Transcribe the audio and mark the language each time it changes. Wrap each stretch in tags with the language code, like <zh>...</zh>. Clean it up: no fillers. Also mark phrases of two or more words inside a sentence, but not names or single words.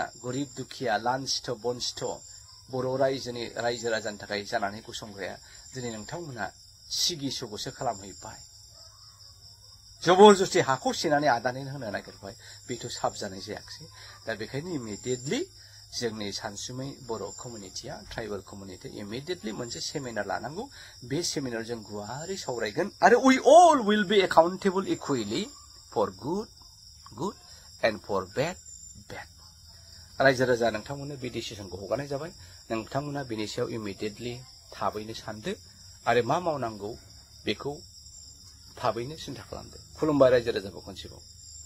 <brx>गरिब दुखिया लान्सिथ' बनसिथ' बर' रायजो राजानि थाखाय जानानै गसंग्राया दिनै नोंथांमोना सिगि सुगुसो खालामहैबाय जबरदस्ति हाखौ सेनानै आदानि होनो नागिरबाय बेथ' साबजानाय जायाखिसै दा बेखायनो इमिडियेटलि जोंनि सानसुमै बर' कमिउनिटिया</brx> <en>tribal community</en> <brx>इमिडियेटलि मोनसे सेमिनार लानांगौ बे सेमिनाराव जों गुवारै सावरायगोन आरो</brx> <en>we all will be accountable equally for good and for bad</en> <brx>रायजो राजा नोंथांमोननो बे डिसिसनखौ हगारनाय जाबाय नोंथांमोना बेनि सायाव इमिडियेटलि थाबैनो सानदो आरो मा मावनांगौ बेखौ थाबैनो सिन्था खालामदो खुलुमबाय रायजो राजाखौ खनसेबाव</brx>